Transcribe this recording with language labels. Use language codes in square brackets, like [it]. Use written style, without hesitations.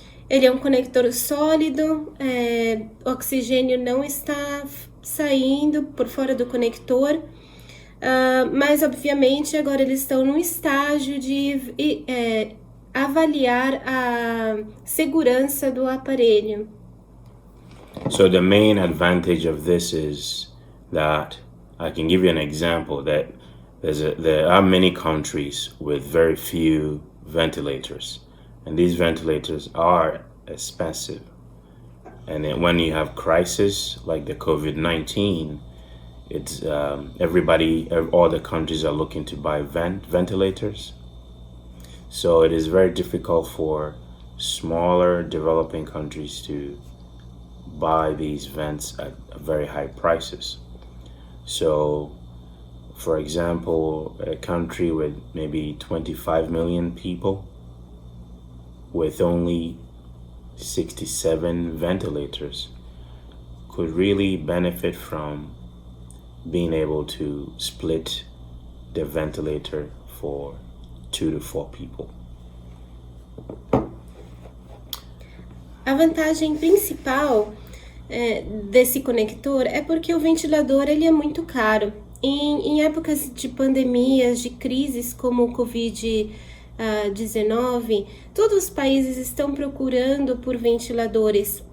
[pt] Ele é um conector sólido, o oxigênio não está saindo por fora do conector, mas obviamente agora eles estão no estágio de avaliar a segurança do aparelho. [en] So the main advantage of this is that I can give you an example that there are many countries with very few ventilators. And these ventilators are expensive. And then when you have crisis like the COVID-19, it's all the countries are looking to buy ventilators. So it is very difficult for smaller developing countries to buy these vents at very high prices. So, for example, a country with maybe 25 million people with only 67 ventilators could really benefit from being able to split the ventilator for 2 to 4 people. [pt] A vantagem principal desse conector é porque o ventilador ele é muito caro. Em épocas de pandemias, de crises como o Covid-19, todos os países estão procurando por ventiladores.